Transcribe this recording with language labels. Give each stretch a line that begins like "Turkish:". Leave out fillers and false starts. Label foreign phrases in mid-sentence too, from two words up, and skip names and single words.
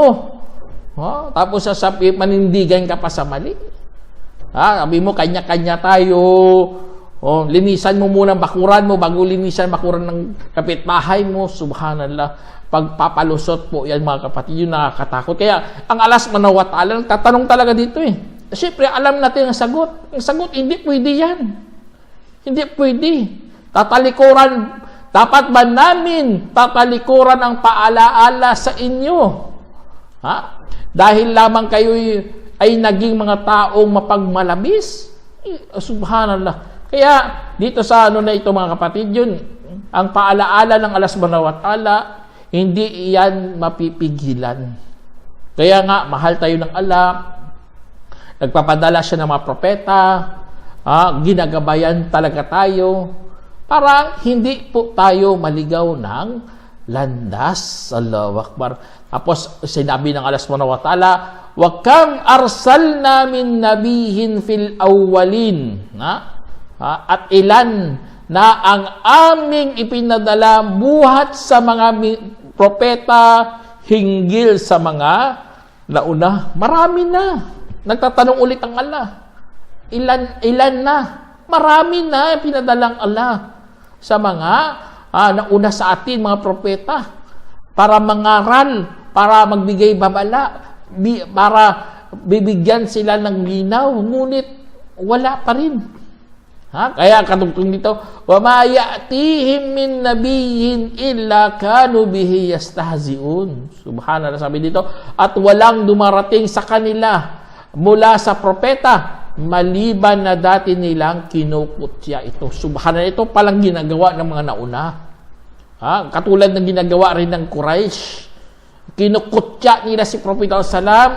Filipino: Tapos manindigan ka pa sa mali. Sabi mo, kanya-kanya tayo. Linisan mo muna ang bakuran mo bago linisan bakuran ng kapitbahay mo. Subhanallah. Pagpapalusot po yan mga kapatid, yun nakakatakot. Kaya ang Allah
Arabic: سبحانه وتعالى
Filipino: tatanong talaga dito eh. Siyempre alam natin ang sagot. Ang sagot, hindi pwede yan. Hindi pwede. Dapat ba namin tatalikuran ang paalaala sa inyo? Dahil lamang kayo ay naging mga taong mapagmalabis? Subhanallah. Kaya dito sa na ito mga kapatid, yun, ang paalaala ng Allah
Arabic: سبحانه وتعالى,
Filipino: hindi iyan mapipigilan. Kaya nga, mahal tayo ng Allah, nagpapadala siya ng mga propeta, ginagabayan talaga tayo, para hindi po tayo maligaw ng landas.
Arabic: الله أكبر.
Filipino: Tapos sinabi ng Allah
Arabic: سبحانه وتعالى, وكم أرسلنا من نبي في الأولين.
Filipino: At ilan na ang aming ipinadala buhat sa mga propeta hinggil sa mga nauna. Marami na. Nagtatanong ulit ang Allah. Ilan na? Marami na pinadalang Allah sa mga nauna sa atin, mga propeta, para mangaral, para magbigay babala, para bibigyan sila ng linaw, ngunit wala pa rin. Kaya katungtong dito,
Arabic: وما يأتيهم من نبي إلا كانوا به يستهزئون.
Filipino: Subhanallah, sabi dito, at walang dumarating sa kanila mula sa propeta maliban na dati nilang kinukutya ito. Subhanallah, ito palang ginagawa ng mga nauna. Katulad ng ginagawa rin ng Quraysh. Kinukutya nila si Propeta Salam.